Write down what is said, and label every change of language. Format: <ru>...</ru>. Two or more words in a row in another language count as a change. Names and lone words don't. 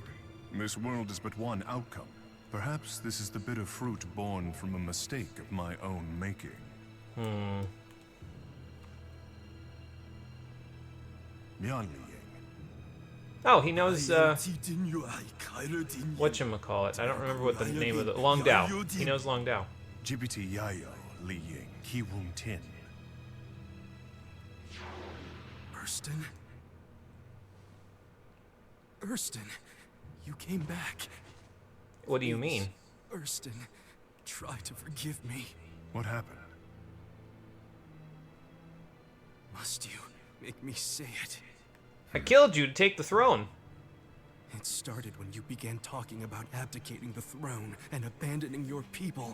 <en>This world is but one outcome. Perhaps this is the bitter fruit born from a mistake of my own making. Mian Li Ying. Oh, he knows, whatchamacallit. I don't remember what the name of the... Long Dao. He knows Long Dao. Jibiti Yayo, Li Ying, Ki Wung Tin. Urston? Urston, you came back. What do you mean? Urston, try to forgive me. What happened? Must you make me say it? I killed you to take the throne. It started when you began talking about abdicating the throne and abandoning your people.</en>